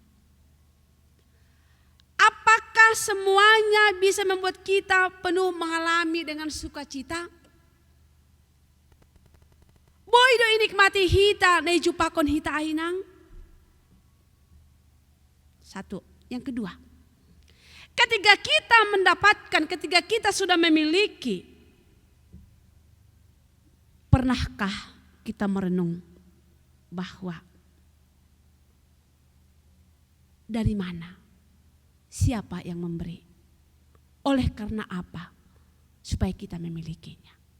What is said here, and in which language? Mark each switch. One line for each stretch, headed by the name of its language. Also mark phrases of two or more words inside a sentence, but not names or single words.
Indonesian: Apakah semuanya bisa membuat kita penuh mengalami dengan sukacita?
Batak Simalungun: Boido inikmati hita nei jupakon hita ainang.
Indonesian: Satu. Yang kedua, ketika kita mendapatkan, ketika kita sudah memiliki, pernahkah kita merenung bahwa dari mana, siapa yang memberi, oleh karena apa, supaya kita memilikinya?